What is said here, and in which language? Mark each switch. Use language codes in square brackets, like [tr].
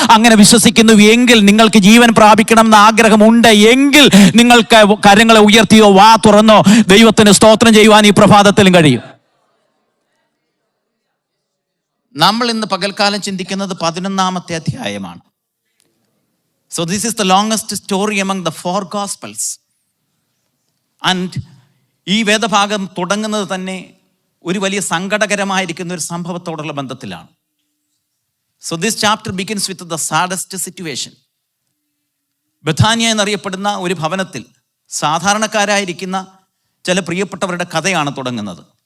[ml] അങ്ങനെ വിശ്വസിക്കുന്നു എങ്കിൽ, നിങ്ങൾക്ക് ജീവൻ പ്രാപിക്കണം എന്ന ആഗ്രഹമുണ്ട് എങ്കിൽ നിങ്ങൾക്ക് കരങ്ങളെ ഉയർത്തിയോ വാ തുറന്നോ ദൈവത്തിന് സ്തോത്രം ചെയ്യുവാൻ ഈ പ്രഭാതത്തിലും കഴിയും. നമ്മൾ ഇന്ന് പകൽക്കാലം ചിന്തിക്കുന്നത് 11-ാമത്തെ അധ്യായമാണ്. [en] So this is the longest story among the 4 Gospels. [ml] And ഈ വേദഭാഗം തുടങ്ങുന്നത് തന്നെ ഒരു വലിയ സങ്കടകരമായിരിക്കുന്ന ഒരു സംഭവത്തോടുള്ള ബന്ധത്തിലാണ്. [en] So this chapter begins with the saddest situation. [ml] ബഥാനിയ എന്നറിയപ്പെടുന്ന ഒരു ഭവനത്തിൽ സാധാരണക്കാരായിരിക്കുന്ന ചില പ്രിയപ്പെട്ടവരുടെ കഥയാണ് തുടങ്ങുന്നത്.